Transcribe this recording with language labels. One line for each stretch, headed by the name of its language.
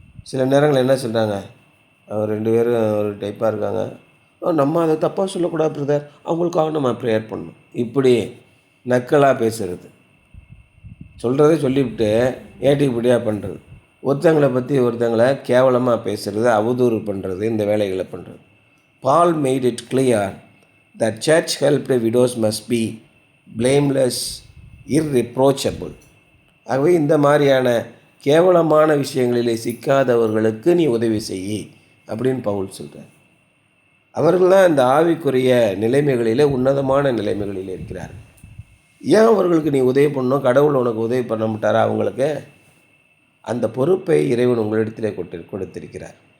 Tamil: சில நேரங்கள் என்ன சொல்கிறாங்க, அவர் 2 பேரும் ஒரு டைப்பாக இருக்காங்க, நம்ம அதை தப்பாக சொல்லக்கூடாது பிரதர், அவங்களுக்காக நம்ம ப்ரேயர் பண்ணணும். இப்படி நக்கலாக பேசுகிறது, சொல்கிறதே சொல்லிவிட்டு ஏட்டிப்படியாக பண்ணுறது, ஒருத்தங்களை பற்றி ஒருத்தங்களை கேவலமாக பேசுகிறது, அவதூறு பண்ணுறது, இந்த வேலைகளை பண்ணுறது.
English: Paul made it clear that church helped widows must be blameless, irreproachable.
Tamil: ஆகவே இந்த மாதிரியான கேவலமான விஷயங்களிலே சிக்காதவர்களுக்கு நீ உதவி செய் அப்படின்னு பவுல் சொல்கிறார். அவர்கள்லாம் இந்த ஆவிக்குரிய நிலைமைகளிலே உன்னதமான நிலைமைகளில் இருக்கிறார். ஏன் அவர்களுக்கு நீ உதவி பண்ணணும், கடவுள் உனக்கு உதவி பண்ண மாட்டாரா? அவங்களுக்கு அந்த பொறுப்பை இறைவன் உங்களிடத்திலே கொடுத்திருக்கிறார்.